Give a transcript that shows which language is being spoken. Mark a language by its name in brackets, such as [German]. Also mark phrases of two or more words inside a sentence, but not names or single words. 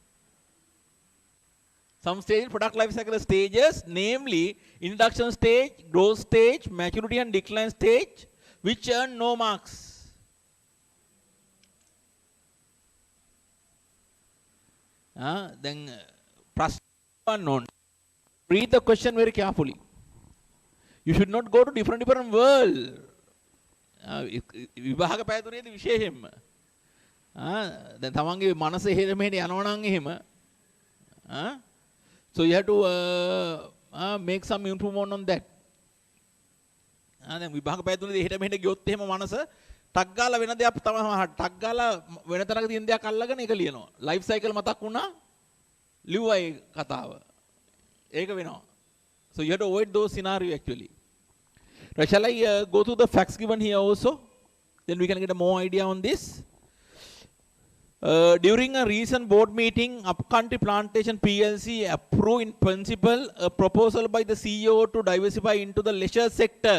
[English] Some stated product life cycle stages, namely introduction stage, growth stage, maturity and decline stage, which earn no marks. Then unknown. Read the question very carefully. You should not go to different world. [Sinhala] විභාග පැතුරේදී විශේෂයෙන්ම දැන් තමන්ගේ මනස එහෙම මෙහෙට යනවා නම් එහෙම [English] so you have to make some improvement on that. [Sinhala] දැන් විභාග පැතුරේදී එහෙට මෙහෙට ගියොත් එහෙම මනස ටක් ගාලා වෙන දෙයක් තමයි ටක් ගාලා වෙන තරක තියෙන දෙයක් අල්ලගෙන ඒක ලියනවා. [English] life cycle [Sinhala] මතක් වුණා ලිව්වා ඒ කතාව. ඒක වෙනවා. [English] So you have to avoid those scenarios actually. Right, shall I go through the facts given here also? Then we can get a more idea on this. During a recent board meeting, Upcountry Plantation PLC approved in principle a proposal by the CEO to diversify into the leisure sector.